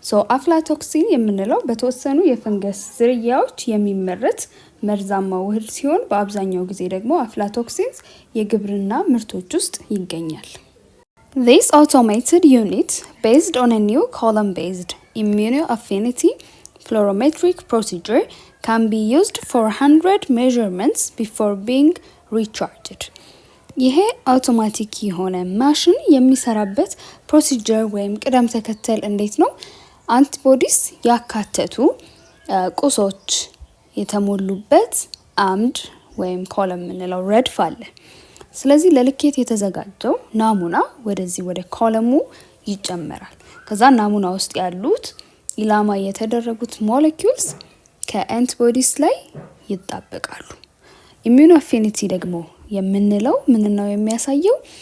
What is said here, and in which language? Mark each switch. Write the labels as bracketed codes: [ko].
[am] አፍላቶክሲን የምንለው በተወሰኑ የፈንገስ ዝርያዎች የሚመረት መርዛማ ውህድ ሲሆን በአብዛኛው ጊዜ ደግሞ አፍላቶክሲንስ የግብርና ምርቶች ውስጥ ይገኛል። [en] This automated unit based on a new column-based immunoaffinity fluorometric procedure can be used for 100 measurements before being recharged. [am] ይሄ አውቶማቲክ የሆነ ማሽን የሚሰራበት ፕሮሲጀር ወይም ቅደም ተከተል እንዴት ነው? አንቲቦዲስ ያካተቱ ቁሶች የተሞሉበት አምድ ወይም ኮለም የምንለው ረድፍ አለ። ስለዚህ ለልኬት የተዘጋጀው ናሙና ወደዚህ ወደ ኮለሙ ይጨመራል። ከዛ ናሙና ውስጥ ያሉት ኢላማ የተደረጉት ሞለኪውልስ ከአንቲቦዲስ ላይ ይጣበቃሉ። ኢሚዩኖ አፊኒቲ ደግሞ የምንለው ምን ነው የሚያሳየው?